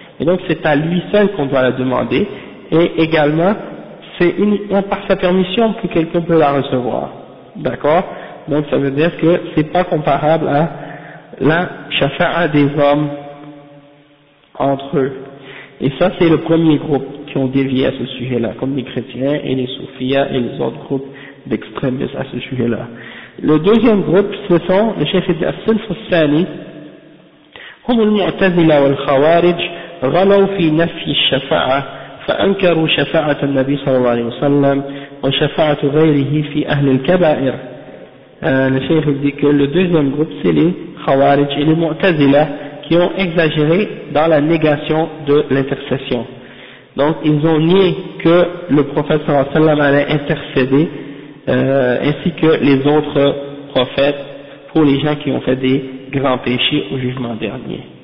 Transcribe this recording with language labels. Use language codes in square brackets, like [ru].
[fr] Et donc, c'est à lui seul qu'on doit la demander, et également, c'est uniquement par sa permission que quelqu'un peut la recevoir. D'accord? Donc, ça veut dire que c'est pas comparable à la shafa'a des hommes entre eux. Et ça, c'est le premier groupe qui ont dévié à ce sujet-là, comme les chrétiens et les soufiyas et les autres groupes d'extrémistes à ce sujet-là. Le deuxième groupe, ce sont les chefs de [ar] الصنف الثاني هم المعتزلة والخوارج غلوا في نفي الشفاعة فأنكروا شفاعة النبي صلى الله عليه وسلم وشفاعة غيره في أهل الكبائر. [fr] Le chef dit que le deuxième groupe, c'est les Khawarij et les Mu'tazila qui ont exagéré dans la négation de l'intercession. Donc ils ont nié que le prophète sallallahu alayhi wa sallam allait intercéder ainsi que les autres prophètes pour les gens qui ont fait des grands péchés au jugement dernier.